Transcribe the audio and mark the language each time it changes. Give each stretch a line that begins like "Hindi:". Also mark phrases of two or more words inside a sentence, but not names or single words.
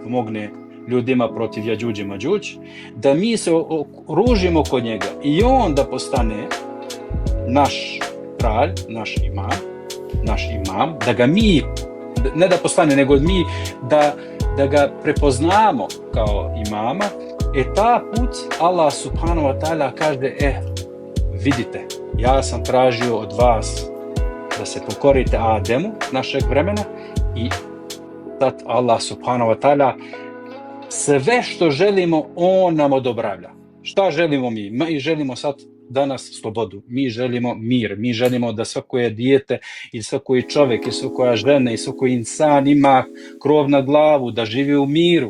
Bosnian: pomogne ljudima protiv Jađuđ i Mađuđ, da mi se okružimo kod njega i on da postane naš kralj, naš imam, da ga mi, ne da postane, nego mi da ga prepoznamo kao imama, ta put
Arabic: الله سبحانه وتعالى
Bosnian: kaže, vidite, ja sam tražio od vas da se pokorite Ademu, našeg vremena, i sad
Arabic: الله سبحانه وتعالى
Bosnian: sve što želimo, on nam odobravlja. Šta želimo mi? Mi želimo sad danas slobodu, mi želimo mir, mi želimo da svako dijete i svako čovjek i svaka žena i svako insan ima krov nad glavu, da živi u miru.